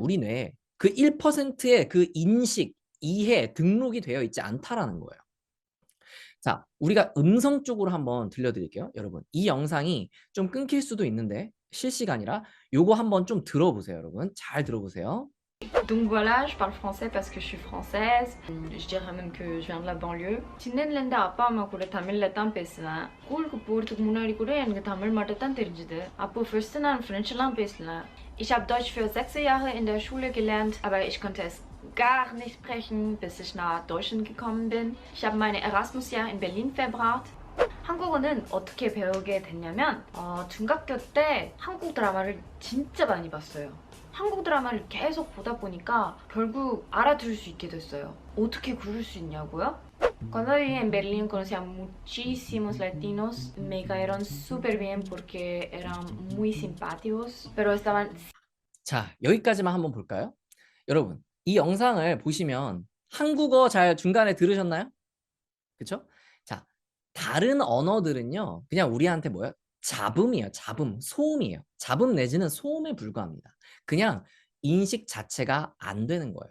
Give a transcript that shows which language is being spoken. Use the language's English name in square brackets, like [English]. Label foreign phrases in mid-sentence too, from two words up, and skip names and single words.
[Korean] 우리 뇌에. 그 1%의 그 인식, 이해, 등록이 되어 있지 않다라는 거예요. 자, 우리가 음성 쪽으로 한번 들려드릴게요. 여러분, 이 영상이 좀 끊길 수도 있는데 실시간이라 요거 한번 좀 들어보세요, 여러분. 잘 들어보세요. [French] Donc voilà, je parle français parce que je suis française. Je dirais même que je viens de la banlieue. [Tamil] சின்னதுலேருந்து அப்பா அம்மா கூட தமிழில் தான் பேசுவேன். ஸ்கூலுக்கு போகிறதுக்கு முன்னாடி கூட எனக்கு தமிழ் மட்டும் தான் தெரிஞ்சுது. அப்போ ஃபர்ஸ்ட் நான் Frenchலாம் பேசல. [German] Ich habe Deutsch für 6 Jahre in der Schule gelernt, aber ich konnte es gar nicht sprechen, bis ich nach Deutschland gekommen bin. Ich habe meine Erasmus-Jahr in Berlin verbracht. [Korean] 한국어는 어떻게 배우게 됐냐면 중학교 때 한국 드라마를 진짜 많이 봤어요. 한국 드라마를 계속 보다 보니까 결국 알아들을 수 있게 됐어요. 어떻게 그럴 수 있냐고요? [Spanish] Cuando viví en Berlín conocí a muchísimos latinos, me cayeron súper bien porque eran muy simpáticos, pero estaban... [Korean] 자, 여기까지만 한번 볼까요? 여러분, 이 영상을 보시면 한국어 잘 중간에 들으셨나요? 그쵸? 자, 다른 언어들은요, 그냥 우리한테 뭐예요? 잡음이에요. 잡음, 소음이에요. 잡음 내지는 소음에 불과합니다. 그냥 인식 자체가 안 되는 거예요.